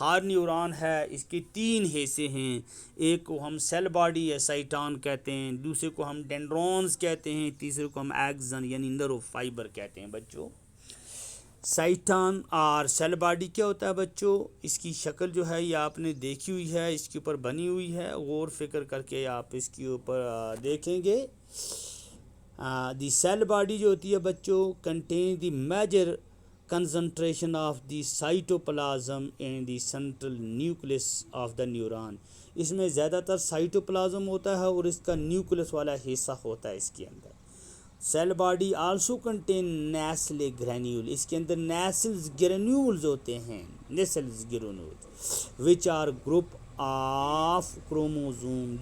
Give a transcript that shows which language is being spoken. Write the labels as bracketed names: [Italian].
[Urdu] ہر neuron ہے اس کے 3 حصے ہیں. ایک کو ہم سیل باڈی یا سائٹان کہتے ہیں، دوسرے کو ہم ڈینڈرونز کہتے ہیں، تیسرے کو ہم ایکزن یعنی نرو فائبر کہتے ہیں بچوں. سائٹان اور سیل باڈی کیا ہوتا ہے بچوں؟ اس کی شکل جو ہے یہ آپ نے دیکھی ہوئی ہے، اس کے اوپر بنی ہوئی ہے، غور فکر کر کے آپ اس کے اوپر دیکھیں گے. [English] the cell body [Urdu] جو ہوتی ہے بچوں [English] Contain the major concentration of the cytoplasm and the central nucleus of the neuron. [Urdu] اس میں زیادہ تر سائٹوپلازم ہوتا ہے اور اس کا نیوکلس والا حصہ ہوتا ہے اس کے اندر. [English] Cell body also contain Nissl granule. [Urdu] اس کے اندر نیسلز گرینیولز ہوتے ہیں، [English] Nissl's granule which are group of chromosome.